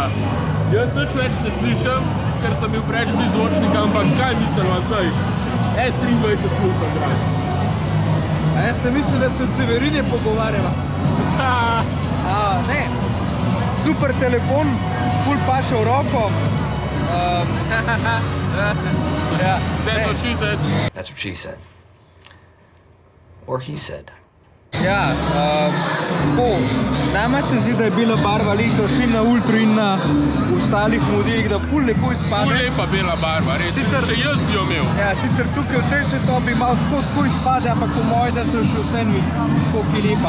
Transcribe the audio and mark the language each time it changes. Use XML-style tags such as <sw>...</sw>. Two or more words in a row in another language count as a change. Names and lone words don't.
<sl>Jaz nič več ne slišam, ker sem bil preč blizu zvočnika, ampak kaj mislila zdaj? S23 slušam, dragi. Jaz sem mislil, da se od Severine pogovarjava. Ne. Super telefon, ful paše v roko.</sl> <en>That's what she said. Or he said.</en> <sl>Ja, tako, nama se zdi, da je bila barva letos in na Ultru in na ostalih modelih, da ful lepo izpade. Ful lepa bela barva, res, še jaz bi jo imel. Ja, sicer tukaj v tej svetobi malo tako izpade, ampak po moje, da se še vse ni tako ki lepa.</sl>